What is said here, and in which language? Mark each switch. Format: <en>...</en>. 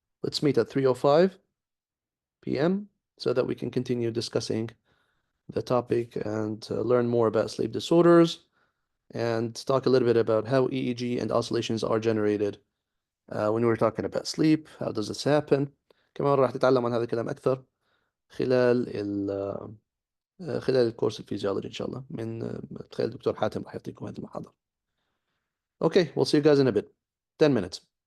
<en>Let's meet at 3:05 p.m. so that we can continue discussing the topic and learn more about sleep disorders and talk a little bit about how EEG and oscillations are generated when we're talking about sleep. How does this happen?</en> <ar>كمان راح تتعلم عن هذا الكلام أكثر خلال خلال الكورس الفيزيولوجي إن شاء الله من تخيل الدكتور حاتم راح يعطيكم هذه المحاضرة.</ar> <en>Okay, we'll see you guys in a bit. 10 minutes.</en>